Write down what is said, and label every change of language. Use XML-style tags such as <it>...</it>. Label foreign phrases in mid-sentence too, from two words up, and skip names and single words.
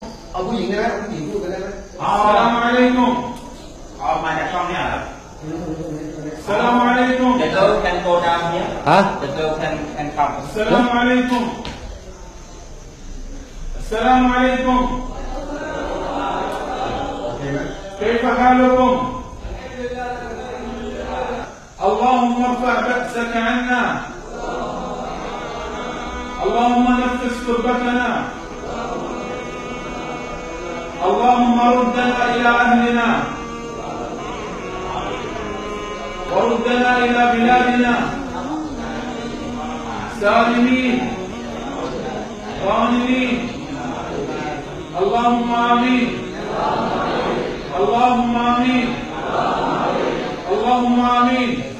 <th>เอาผู้หญิงนะผู้หญิงพูดกันได้ไหม</th> <ar>السلام عليكم</ar> <th>เอามาจากช่องเนี่ยครับ</th> <ar>السلام عليكم</ar> <en>The girl can go down here ฮะ The girl can come</en> <ar>السلام عليكم السلام عليكم كيف حالكم اللهم ارفع بأسك عنا اللهم نفس كربتنا اللهم ردنا إلى أهلنا وردنا إلى بلادنا سالمين غانمين اللهم آمين اللهم آمين اللهم آمين.</ar>